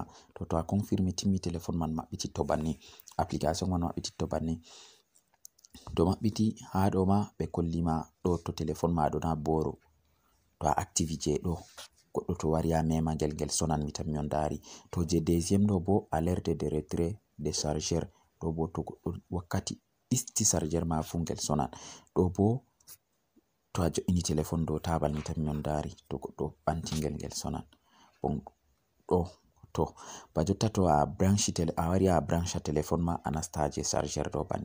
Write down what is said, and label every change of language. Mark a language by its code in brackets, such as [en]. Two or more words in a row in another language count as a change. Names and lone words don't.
[ff] To a confirmi timmi telephone man maɓɓititto banni, application man maɓɓititto banni. To maɓɓiti ha ɗo ma ɓe kollima ɗo to telephone ma ɗo na boro to a active je ɗo goɗɗo to wari a mema ngel sonan mi tammi on dari. To je deuxième ɗo bo [fr] alerte de retrait de chargeur [ff] ɗo bo to goɗɗo wakkati ɗisti chargeur ma fu ngel sonan. ɗo bo to a jo'ini telephone ɗo tabal mi tammi on dari to goɗɗo ɓanti ngel sonan. Bon ɗo to ba jotta to a wari a branche telephone ma a nasta je chargeur ɗo banni.